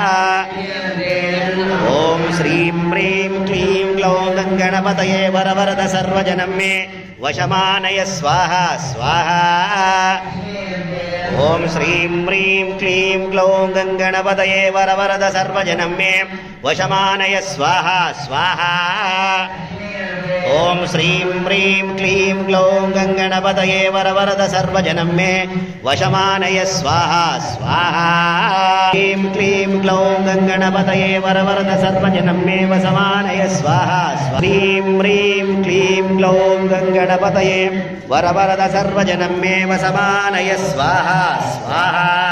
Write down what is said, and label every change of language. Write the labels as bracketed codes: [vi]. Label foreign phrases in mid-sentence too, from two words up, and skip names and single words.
[sa] ओं श्रीं ह्रीं क्लीं ग्लौं गणपतये वरवरद सर्वजनमेव वशमानय स्वाहा स्वाहा ओं श्रीं ह्रीं क्लीं ग्लौं गणपतये वरवरद सर्वजनमेव वशमानय स्वाहा स्वाहा ఓం శ్రీం హ్రీం క్లీం గ్లౌం గంగణపతయే వరవరద సర్వజనం మే వశమానయ స్వాహా స్వాహా. హ్రీం క్లీం గ్లౌం గంగణపతయే వరవరద సర్వజనం మే వశమానయ స్వాహా. హ్రీం హ్రీం క్లీం గ్లౌం గంగణపతయే వరవరద సర్వజనం మే వశమానయ స్వాహా స్వాహా.